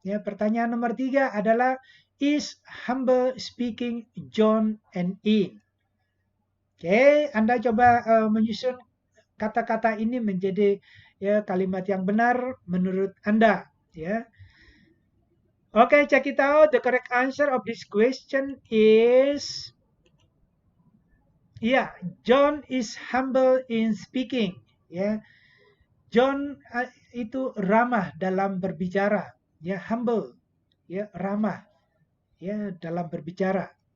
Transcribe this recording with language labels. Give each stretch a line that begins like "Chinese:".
Indonesian: Ya, pertanyaan nomor 3 adalah
English: is humble speaking John and Ian.
Indonesian: Oke, Anda coba menyusun kata-kata ini menjadi ya kalimat yang benar menurut Anda, ya.
English: Oke, check it out. The correct answer of this question is ya, John is humble in speaking, ya.
Indonesian: John itu ramah dalam berbicara, ya, humble, ya, ramah, ya, dalam berbicara.